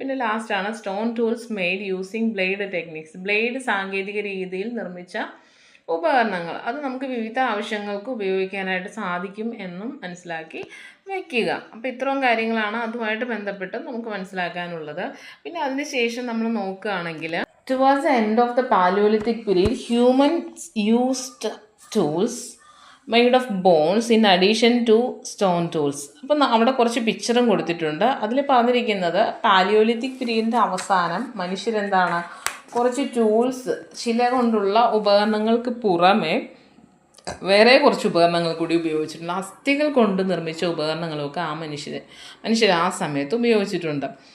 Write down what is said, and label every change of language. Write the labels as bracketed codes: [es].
[ml] പിന്നെ ലാസ്റ്റാണ് [en] Stone tools made using blade techniques. [ml] Blade സാങ്കേതിക രീതിയിൽ നിർമ്മിച്ച ഉപകരണങ്ങൾ. അത് നമുക്ക് വിവിധ ആവശ്യങ്ങൾക്ക് ഉപയോഗിക്കാനായിട്ട് സാധിക്കും എന്നും മനസ്സിലാക്കി വയ്ക്കുക. അപ്പോൾ ഇത്രയും കാര്യങ്ങളാണ് അതുമായിട്ട് ബന്ധപ്പെട്ട് നമുക്ക് മനസ്സിലാക്കാനുള്ളത്. പിന്നെ അതിനുശേഷം നമ്മൾ നോക്കുകയാണെങ്കിൽ [en] towards the end of the Paleolithic period, humans used tools made of bones in addition to stone tools. [ml] അപ്പം അവിടെ കുറച്ച് പിക്ചറും കൊടുത്തിട്ടുണ്ട്. അതിൽ പറഞ്ഞിരിക്കുന്നത് പാലിയോലിത്തിക് പീരീഡിൻ്റെ അവസാനം മനുഷ്യരെന്താണ് കുറച്ച് ടൂൾസ്, ശില കൊണ്ടുള്ള ഉപകരണങ്ങൾക്ക് പുറമെ വേറെ കുറച്ച് ഉപകരണങ്ങൾ കൂടി ഉപയോഗിച്ചിട്ടുണ്ട്. അസ്ഥികൾ കൊണ്ട് നിർമ്മിച്ച ഉപകരണങ്ങളൊക്കെ മനുഷ്യർ ആ സമയത്ത് ഉപയോഗിച്ചിട്ടുണ്ട്.